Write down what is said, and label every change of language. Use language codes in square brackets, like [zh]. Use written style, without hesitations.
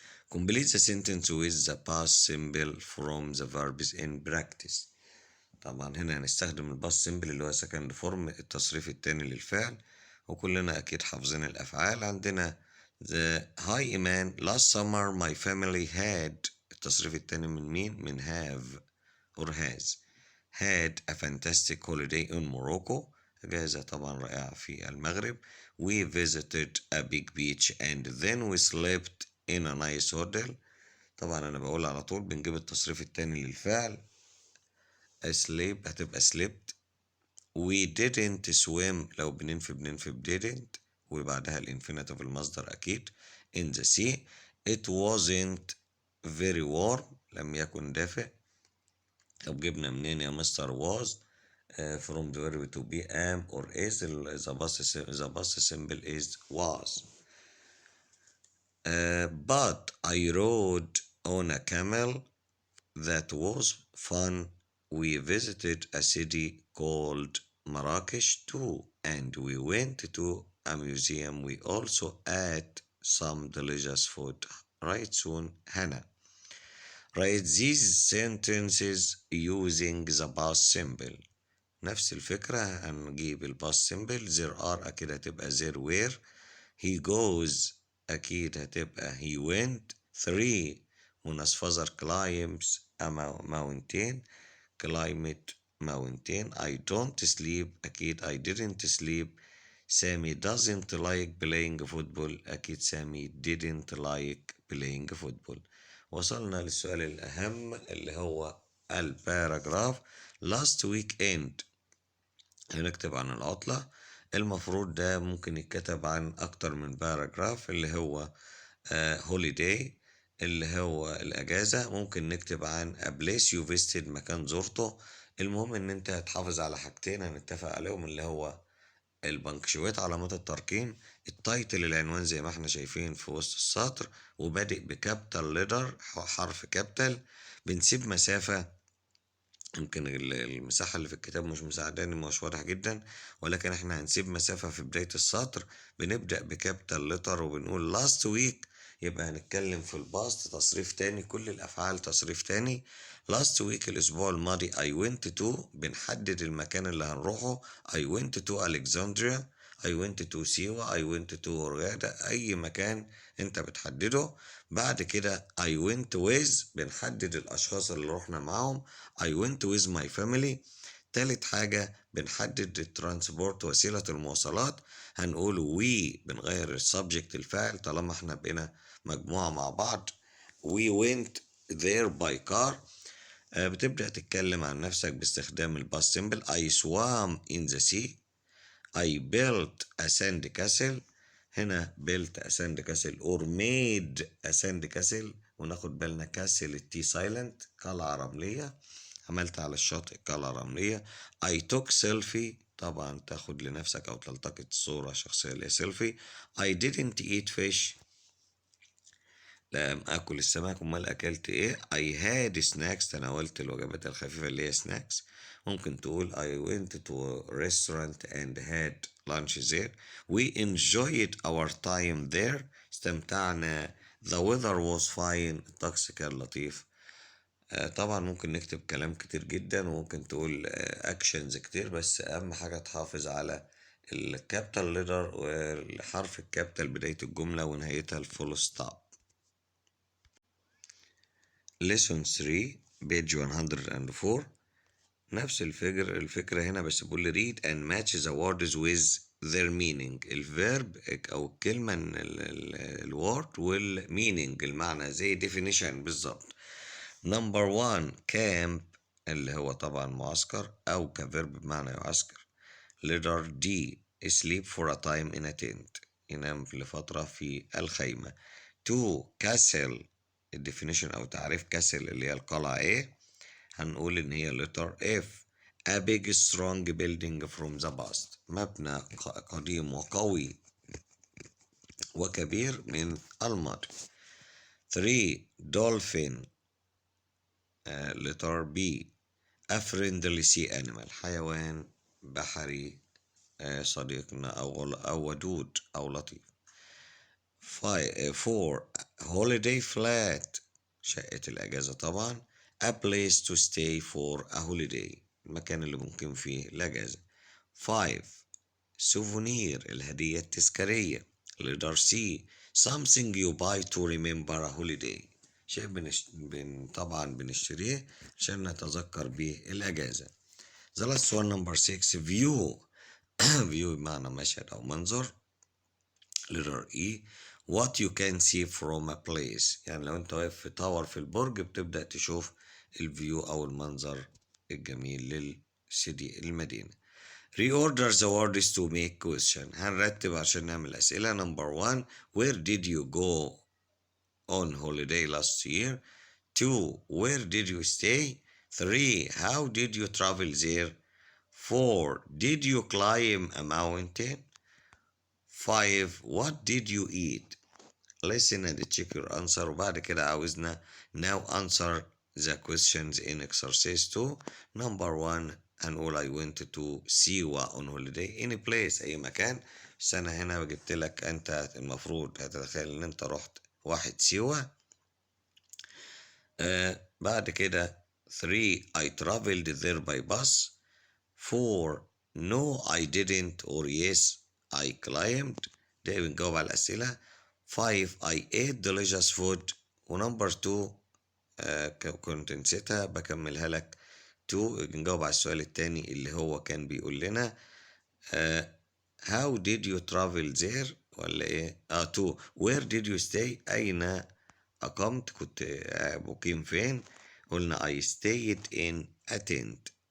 [en] Complete the sentence with the past simple from the verbs in practice. [ar] طبعا هنا هنستخدم الباست سيمبل اللي هو second form التصريف التاني للفعل وكلنا أكيد حافظين الأفعال. [en] عندنا the hi Iman last summer my family had. [ar] التصريف التاني من مين؟ من have or has. [en] had a fantastic holiday in Morocco. [ar] إجازة طبعا رائعة في المغرب. [en] we visited a big beach and then we slept in a nice hotel. [ar] طبعا أنا بقول على طول بنجيب التصريف التاني للفعل. [en] sleep هتبقى slept. [ar] we didn't swim لو بننفي didn't وبعدها الانفينيتيف المصدر أكيد. [en] in the sea. it wasn't very warm [ar] لم يكن دافئ. طب جبنا منين يا مستر [en] was from the verb to be am or is. the past simple is was. but I rode on a camel. that was fun. we visited a city called Marrakesh too and we went to a museum. we also ate some delicious food. Write soon Hannah. Write these sentences using the past simple. [ar] نفس الفكرة هنجيب الباست سيمبل. [en] there are [ar] أكيد هتبقى [en] there were. he goes أكيد هتبقى he went. 3 [ar] منى فازر [en] climbs a mountain. Climate mountain. I don't sleep. [ar] أكيد [en] I didn't sleep. Sami doesn't like playing football. [ar] أكيد [en] Sami didn't like playing football. [ar] وصلنا للسؤال الأهم اللي هو الباراجراف. [en] Last weekend [ar] هنكتب عن العطلة. المفروض ده ممكن يتكتب عن أكتر من باراجراف، اللي هو holiday اللي هو الأجازة. ممكن نكتب عن [en] a place you visited [ar] مكان زرته. المهم إن أنت هتحافظ على حاجتين هنتفق عليهم، اللي هو البنكشوات علامات الترقيم، التايتل العنوان زي ما احنا شايفين في وسط السطر وبادئ بكابيتال ليتر حرف كابيتال. بنسيب مسافة، يمكن المساحة اللي في الكتاب مش مساعداني، مش واضح جدا، ولكن احنا هنسيب مسافة في بداية السطر. بنبدأ بكابيتال لتر وبنقول last week، يبقى هنتكلم في الباست تصريف تاني، كل الأفعال تصريف تاني. [en] last week [ar] الأسبوع الماضي [en] I went to، [ar] بنحدد المكان اللي هنروحه. [en] I went to Alexandria، I went to [ar] سيوة، [en] I went to [ar] هرغادة، [en] أي مكان أنت بتحدده. [ar] بعد كده [en] I went with، [ar] بنحدد الأشخاص اللي رحنا معاهم. [en] I went with my family. [ar] تالت حاجة بنحدد الترانسبورت وسيلة المواصلات. هنقول [en] we، [ar] بنغير السبجكت الفاعل طالما احنا بقينا مجموعة مع بعض. [en] we went there by car. [ar] بتبدأ تتكلم عن نفسك باستخدام الباست سيمبل. [en] I swam in the sea. I built a sand castle. هنا built a sand castle or made a sand castle، [ar] وناخد بالنا كاسل التي سايلنت، قلعة رملية. عملت على الشاطئ قلعة رملية. [en] I took selfie، [ar] طبعا تاخد لنفسك أو تلتقط صورة شخصية اللي هي selfie. [en] I didn't eat fish، [ar] لم أكل السمك. أمال أكلت إيه؟ [en] I had snacks، [ar] تناولت الوجبات الخفيفة اللي هي snacks. [en] ممكن تقول I went to a restaurant and had lunch there. We enjoyed our time there، [ar] استمتعنا. [en] The weather was fine، [ar] الطقس كان لطيف. طبعا ممكن نكتب كلام كتير جدا، وممكن تقول اكشنز كتير، بس اهم حاجة تحافظ على الكابيتال ليتر والحرف الكابيتال بداية الجملة ونهايتها الفول ستوب. [en] lesson 3 page 104. [ar] نفس الفكرة هنا، بس بقول لي [en] read and match the words with their meaning. [ar] الفيرب أو الكلمة ال [en] word [ar] وال [en] meaning [ar] المعنى، زي definition بالظبط. [en] number 1 camp [ar] اللي هو طبعا معسكر أو كفيرب بمعنى يعسكر. [en] letter D sleep for a time in a tent، [ar] ينام لفترة في الخيمة. 2 castle، الديفينيشن أو تعريف كاسل اللي هي القلعة إيه؟ هنقول إن هي [en] letter F a big strong building from the past، [ar] مبنى قديم وقوي وكبير من الماضي. [en] 3 dolphin letter B a friendly sea animal، [ar] حيوان بحري صديقنا أو ودود أو لطيف. 4 [en] holiday flat، [ar] شقة الأجازة طبعا. [en] a place to stay for a holiday، [ar] المكان اللي ممكن فيه الأجازة. 5 souvenir، الهدية التذكارية. [en] letter C something you buy to remember a holiday، [ar] شيء طبعا بنشتريه عشان نتذكر به الأجازة. [en] the last one number 6 view view [ar] بمعنى مشهد أو منظر. [en] letter E what you can see from a place، [ar] يعني لو انت واقف في تاور في البرج بتبدأ تشوف الفيو أو المنظر الجميل للسيدي المدينة. [en] reorder the words to make question، [ar] هنرتب عشان نعمل أسئلة. [en] number 1 where did you go on holiday last year. 2 where did you stay. 3 how did you travel there. 4 did you climb a mountain. 5 what did you eat. listen and check your answer. [ar] وبعد كده عاوزنا [en] now answer the questions in exercise 2. number 1 [ar] هنقول [en] I went to [ar] سيوة [en] on holiday. any place [ar] أي مكان، بس أنا هنا جبت لك أنت المفروض هتتخيل إن أنت رحت 1 سيوة. بعد كده [en] 3 I traveled there by bus. 4 no I didn't or yes I climbed. [ar] ده بنجاوب على الأسئلة. [en] 5 I ate delicious food. [ar] ونمبر 2 كنت نسيتها بكملها لك. تو نجاوب على السؤال التاني اللي هو كان بيقول لنا [en] how did you travel there [ar] ولا ايه؟ تو [en] where did you stay؟ [ar] أين أقمت؟ كنت مقيم فين؟ قلنا [en] I stayed in a tent.